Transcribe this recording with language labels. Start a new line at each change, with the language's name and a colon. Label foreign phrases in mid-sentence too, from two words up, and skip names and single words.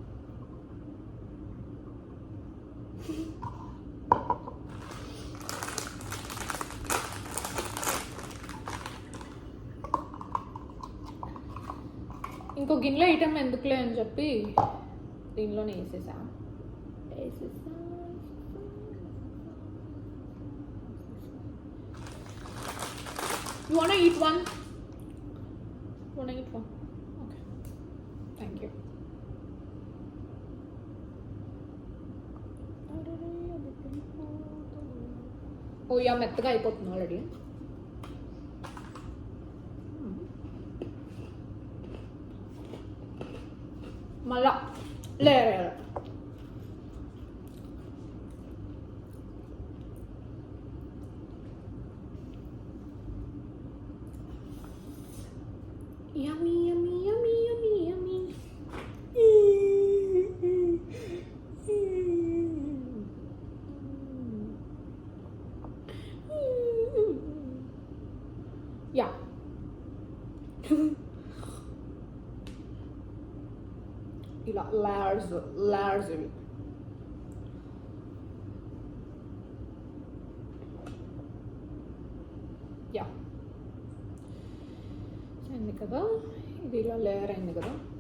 Telugu: ఇంకో గిన్నెలో ఐటమ్ ఎందుకులే అని చెప్పి దీనిలోనే వేసేసా.
English: You wanna eat one? Wanna eat one? Okay. Thank you.
Telugu: ఓ యా, మెత్తగా అయిపోతుంది ఆల్రెడీ. మళ్ళా లేరు.
English: Yummy, yummy, yummy, yummy, yummy. Yeah.
Telugu: ఇలా layers ఇవి. యా, అయింది కదా, ఇది ఇలా లేయర్ అయింది కదా.